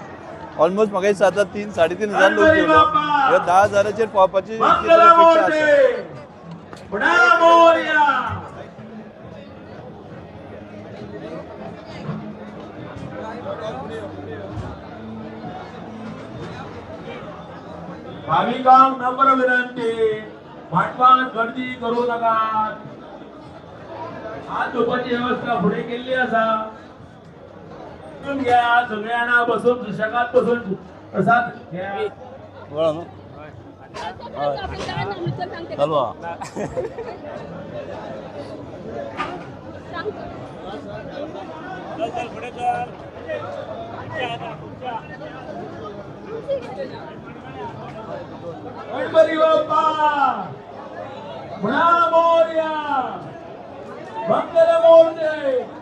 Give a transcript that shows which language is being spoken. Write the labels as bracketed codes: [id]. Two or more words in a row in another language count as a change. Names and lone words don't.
[kok] ऑलमोस्ट म्हाका दिसता आतां 3-3.5 लोक येयलो. ह्यो 10,000चेर पावपाची अपेक्षा आसा. भाविकांक नम्र विनंती, माटवान गर्दी करू नका. हात धुवपाची व्यवस्था फुडें केल्ली आसा. [mr] घ्या सगळे जाणां बसून सुशेगाद बसून प्रसाद घ्या. चालू गणपती बाप्पा मोरया मंगलमूर्ती.